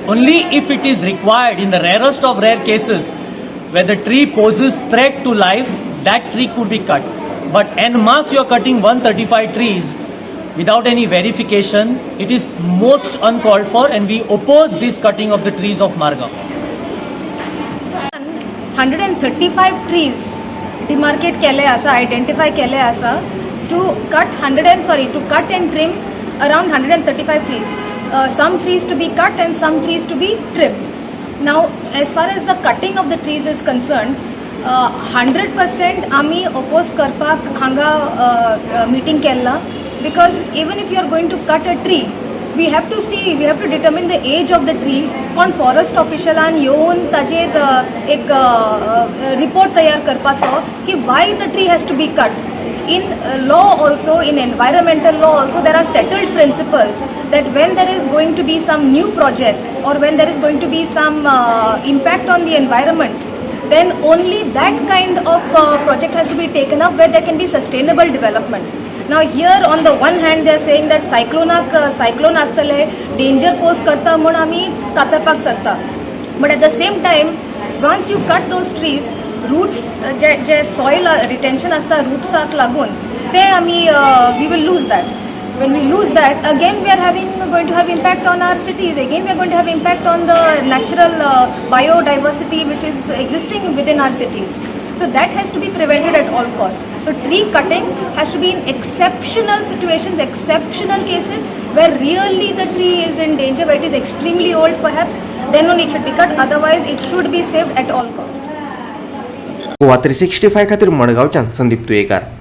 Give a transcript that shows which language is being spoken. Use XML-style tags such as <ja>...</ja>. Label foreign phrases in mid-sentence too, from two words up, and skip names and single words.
<en>Only if it is required in the rarest of rare cases where the tree poses threat to life, that tree could be cut. But en masse you are cutting 135 trees without any verification. It is most uncalled for, and we oppose this cutting of the trees of Margaon. 135 trees demarcate</en> <kok>केले आसा,</kok> <en>identify</en> <kok>केले आसा</kok> <en>to cut and trim around 135 trees. Some trees to be cut and some trees to be trimmed. Now, as far as the cutting of the trees is concerned, 100%</en> <kok>आमी oppose करपाक हांगा meeting केला.</kok> <en>Because even if you are going to cut a tree, we have to determine the age of the tree.</en> <kok>कोण फॉरेस्ट ऑफिशियलान येवन ताजेर एक report तयार करपाचो की</kok> <en>why the tree has to be cut.</en> <kok>In law also, in environmental law also, there are settled principles that when there is going to be some new project or when there is going to be some impact on the environment, then only that kind of project has to be taken up where there can be sustainable development.</kok> <en>Now here on the one hand they are saying that</en> <kok>cyclone astale danger pose karta म्हण आमी कातरपाक शकता,</kok> <en>but at the same time once you cut those trees,</en> <kok>roots जे soil retention आसता rootsak लागून ते आमी</kok> <en>we will lose that. When we lose that, again we are going to have impact on our cities. Again we are going to have impact on the natural biodiversity which is existing within our cities. So that has to be prevented at all costs. So tree cutting has to be in exceptional situations, exceptional cases where really the tree is in danger, where it is extremely old perhaps, then only it should be cut. Otherwise it should be saved at all costs.</en> <kok>गोवा 365 खातीर मडगांवच्यान संदीप तुयेकार.</kok>